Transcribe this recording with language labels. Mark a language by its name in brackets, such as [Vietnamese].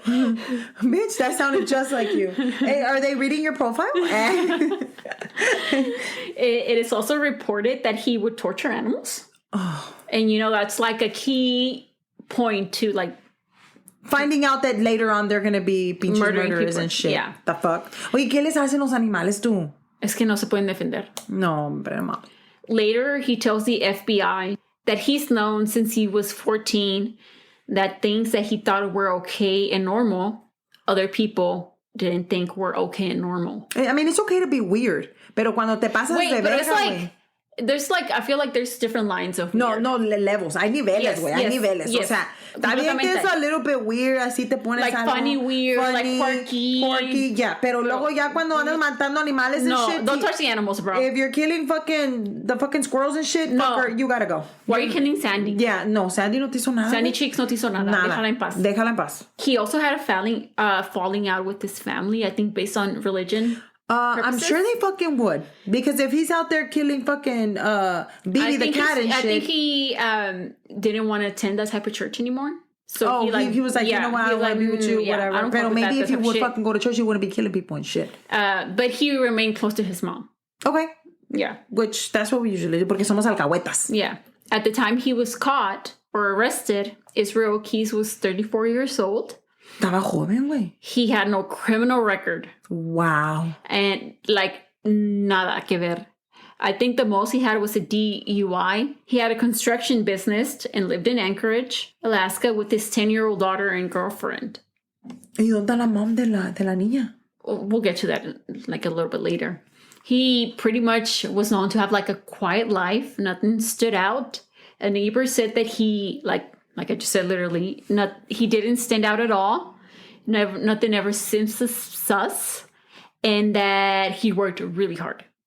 [English] Bitch, that sounded just like you. Hey, are they reading your profile? It is also reported that he would torture animals. Oh. And, that's like a key point to finding out that later on they're going to be murderers and shit. Yeah. The fuck? [Spanish] Oye, ¿qué les hacen los animales tú? Es que no se pueden defender. No, hombre, ma. [English] Later, he tells the FBI that he's known since he was 14 that things that he thought were okay and normal, other people didn't think were okay and normal. I mean, it's okay to be weird, [Spanish] pero cuando te pasas de verga, [English] there's I feel like there's different lines of weird. [Spanish] No, levels. Hay niveles, güey. Hay niveles. [English] Yes. [Spanish] O sea, está bien que es [English] a little bit weird, [Spanish] así te pones [English] like [Spanish] algo [English] funny, weird, like quirky. [Spanish] Yeah, pero luego ya cuando andas matando animales and shit. [English] No, don't touch the animals, bro. If you're killing the fucking squirrels and shit, fucker, you gotta go. Why are you killing Sandy? [Spanish] Yeah, no, Sandy no te hizo nada. Sandy Cheeks no te hizo nada. Déjala en paz. [English] He also had a falling out with his family, I think based on religion. I'm sure they fucking would. Because if he's out there killing fucking Beanie the cat and shit. I think he didn't want to attend that type of church anymore. So he was like, you know what, I don't want to be with you, whatever. But maybe if he would fucking go to church, he wouldn't be killing people and shit. But he remained close to his mom. Okay. Yeah. Which, that's what we usually do, [Spanish] porque somos alcahuetas. [English] Yeah. At the time he was caught or arrested, Israel Keys was 34 years old. [Spanish] Estaba joven, güey. [English] He had no criminal record. Wow. [Spanish] And nada que ver. [English] I think the most he had was a DUI. He had a construction business and lived in Anchorage, Alaska, with his 10-year-old daughter and girlfriend. [Spanish] ¿Y dónde está la mom de la niña? [English] We'll get to that a little bit later. He pretty much was known to have a quiet life. Nothing stood out. A neighbor said that he, like I just said, literally, he didn't stand out at all. Nothing ever seems sus. And that he worked really hard.